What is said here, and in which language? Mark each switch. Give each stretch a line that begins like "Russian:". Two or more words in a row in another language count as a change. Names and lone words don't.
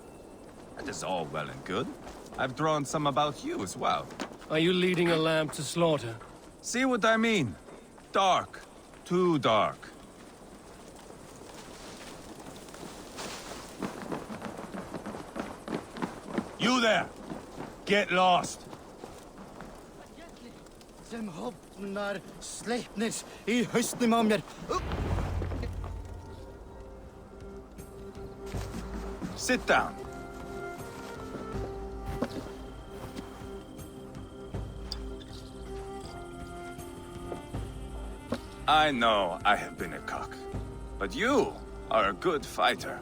English: That is all well and good. I've drawn some about you as well. Are you leading a lamb to slaughter? See what I mean? Dark. Too dark. You there! Get lost!
Icelandic: Sem hopnar sleipnis í hausnum á mér.
English: Sit down. I know I have been a cock, but you are a good fighter.